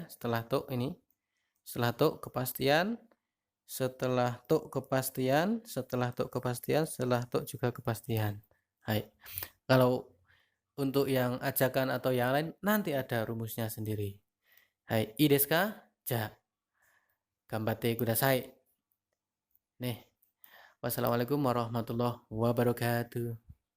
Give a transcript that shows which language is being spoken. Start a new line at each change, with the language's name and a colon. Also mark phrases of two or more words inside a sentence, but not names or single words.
Indonesian: Setelah to ini. Setelah to kepastian, setelah to kepastian, setelah to kepastian, setelah to juga kepastian. Hai. Kalau untuk yang ajakan atau yang lain nanti ada rumusnya sendiri.
Japanese: Hai, いいですか？じゃ. 頑張ってください.
Indonesian: Nih.
Arabic: والسلام عليكم ورحمة الله وبركاته.